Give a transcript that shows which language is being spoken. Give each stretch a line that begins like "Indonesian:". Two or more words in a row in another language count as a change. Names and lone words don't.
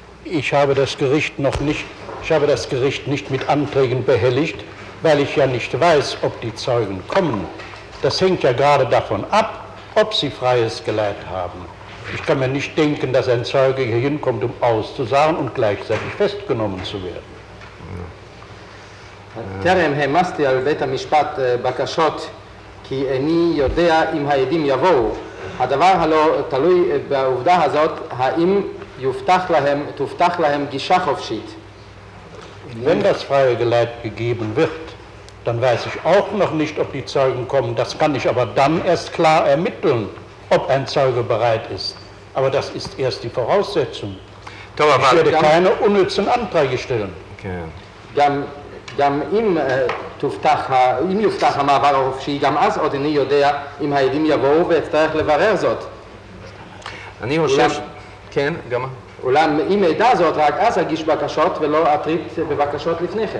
German: Ich habe das Gericht nicht mit Anträgen behelligt, weil ich ja nicht weiß, ob die Zeugen kommen. Das hängt ja gerade davon ab, ob sie freies Geleit haben. Ich kann mir nicht denken, dass ein Zeuge hier hinkommt, um auszusagen und gleichzeitig festgenommen zu werden.
Hebrew: טרם העמסתי על בית המשפט בקשות כי איני יודע אם העדים יבואו. הדבר הלא תלוי בעובדה הזאת, האם תובטח להם גישה חופשית.
German: Wenn das freie Geleit gegeben wird, dann weiß ich auch noch nicht, ob die Zeugen kommen. Das kann ich aber dann erst klar ermitteln, ob ein Zeuge bereit ist. Aber das ist erst die Voraussetzung. Ich werde keine unnützen Anträge stellen.
Hebrew: גם אם יובטח המעבר החופשי, גם אז עוד איני יודע אם העדים יבואו ואצטרך לברר זאת. אני חושב... כן, גם... אולם אם אדע זאת, רק אז אגיש בקשות ולא אטריד בבקשות לפני כן.